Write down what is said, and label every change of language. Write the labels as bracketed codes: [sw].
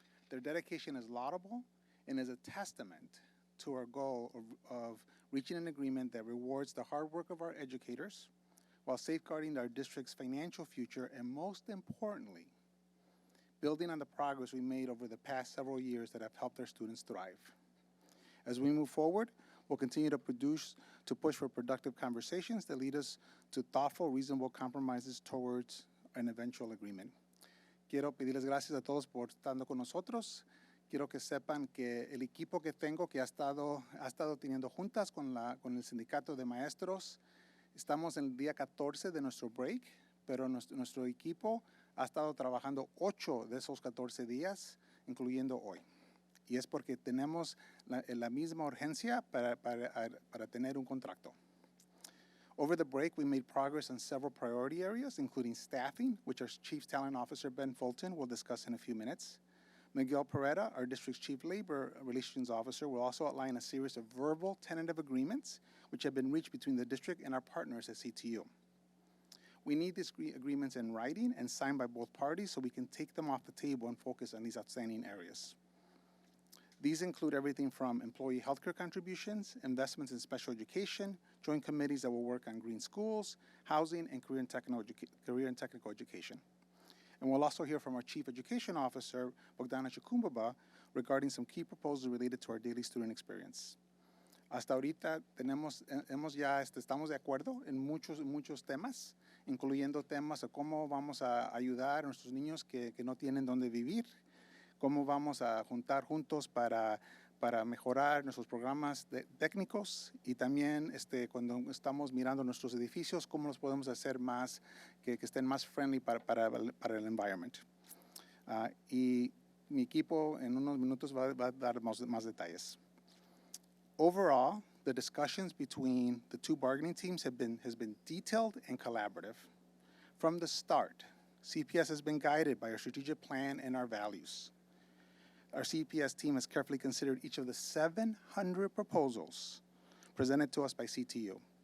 [en] Their dedication is laudable and is a testament to our goal of reaching an agreement that rewards the hard work of our educators while safeguarding our district's financial future, and most importantly, building on the progress we made over the past several years that have helped our students thrive. As we move forward, we'll continue to push for productive conversations that lead us to thoughtful, reasonable compromises towards an eventual agreement. [es] Quiero pedirles gracias a todos por estando con nosotros. Quiero que sepan que el equipo que tengo, que ha estado teniendo juntas con el sindicato de maestros, estamos en el día 14 de nuestro break, pero nuestro equipo ha estado trabajando 8 de esos 14 días, incluyendo hoy. Y es porque tenemos la misma urgencia para tener un contrato. [en] Over the break, we made progress on several priority areas, including staffing, which our Chief Talent Officer, Ben Fulton, will discuss in a few minutes. Miguel Peretta, our district's Chief Labor Relations Officer, will also outline a series of verbal tentative agreements which have been reached between the district and our partners at CTU. We need these agreements in writing and signed by both parties so we can take them off the table and focus on these outstanding areas. These include everything from employee healthcare contributions, investments in special education, joint committees that will work on green schools, housing, and career and technical education. And we'll also hear from our Chief Education Officer, CEDO Chkoumbova, regarding some key proposals related to our daily student experience. [es] Hasta ahorita estamos de acuerdo en muchos temas, incluyendo temas de cómo vamos a ayudar a nuestros niños que no tienen dónde vivir, cómo vamos a juntar juntos para mejorar nuestros programas técnicos, y también cuando estamos mirando nuestros edificios, cómo los podemos hacer más, que estén más [en] friendly [es] para el [en] environment. [es] Y mi equipo en unos minutos va a dar más detalles. [en] Overall, the discussions between the two bargaining teams has been detailed and collaborative. From the start, CPS has been guided by our strategic plan and our values. Our CPS team has carefully considered each of the 700 proposals presented to us by CTU.